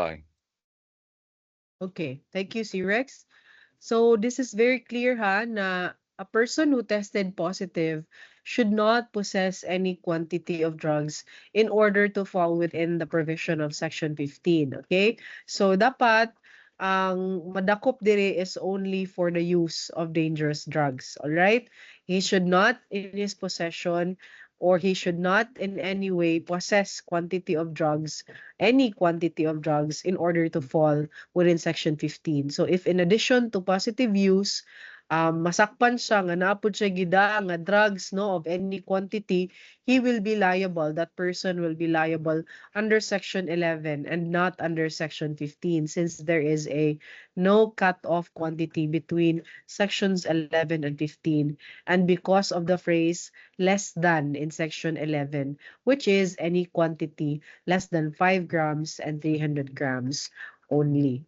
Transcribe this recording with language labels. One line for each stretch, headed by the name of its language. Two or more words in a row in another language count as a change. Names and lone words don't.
English: Okay, thank you, C-Rex. So this is very clear ha na a person who tested positive should not possess any quantity of drugs in order to fall within the provision of section 15, okay?
Hiligaynon: So dapat ang madakop diri
English: is only for the use of dangerous drugs, all right? He should not in his possession or he should not in any way possess quantity of drugs, any quantity of drugs in order to fall within Section 15. So if in addition to positive use,
Hiligaynon: masakpan siya nga naapod siya gida nga drugs no
English: of any quantity, he will be liable. That person will be liable under Section 11 and not under Section 15 since there is a no cut-off quantity between Sections 11 and 15 and because of the phrase less than in Section 11, which is any quantity less than 5 grams and 300 grams only.